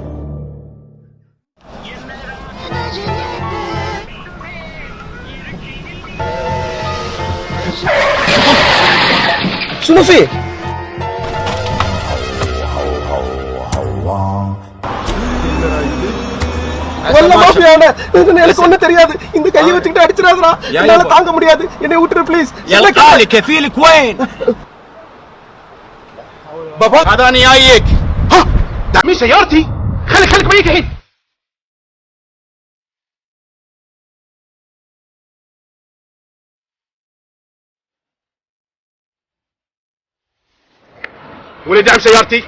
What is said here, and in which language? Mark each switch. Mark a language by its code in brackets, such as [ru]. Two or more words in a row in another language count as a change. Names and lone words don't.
[ar] شنو فيه؟ والله ما في انا [ta] எனக்கு ஒண்ணு தெரியாது இந்த கையை வச்சுக்கிட்டு அடிச்சிராதடா என்னால தாங்க முடியாது என்னை விட்டுரு ப்ளீஸ் [ar] يا القالي كفيلك وين؟ بابا هذا انا جايك. ها دعمي سيارتي خليك معي الحين ولي دعم سيارتي؟